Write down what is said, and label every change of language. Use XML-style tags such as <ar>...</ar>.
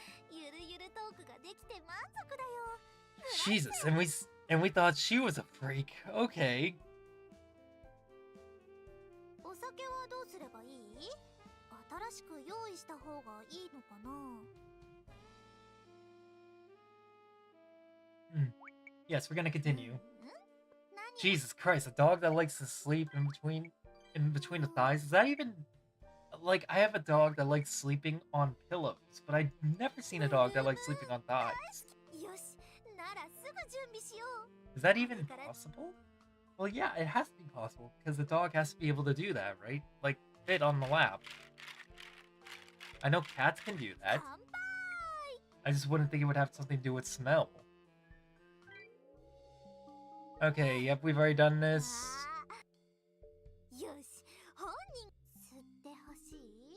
<ja>ゆるゆるトークができて満足だよ。</ja> <en>Jesus, and we thought she was a freak. Okay.</en> <ja>お酒はどうすればいい？新しく用意した方がいいのかな？</ja> <en>Yes, we're gonna continue.</en> <ja>何？</ja> <en>Jesus Christ, a dog that likes to sleep in between the thighs. Is that even like I have a dog that likes sleeping on pillows, but I've never seen a dog that likes sleeping on thighs.</en> <ja>よし、ならすぐ準備しよう。</ja> <en>Is that even possible? Well, yeah, it has to be possible because the dog has to be able to do that, right? Like fit on the lap. I know cats can do that.</en> <ja>乾杯。</ja> <en>I just wouldn't think it would have something to do with smell. Okay, yep, we've already done this.</en> <ja>よし、本人吸ってほしい。</ja>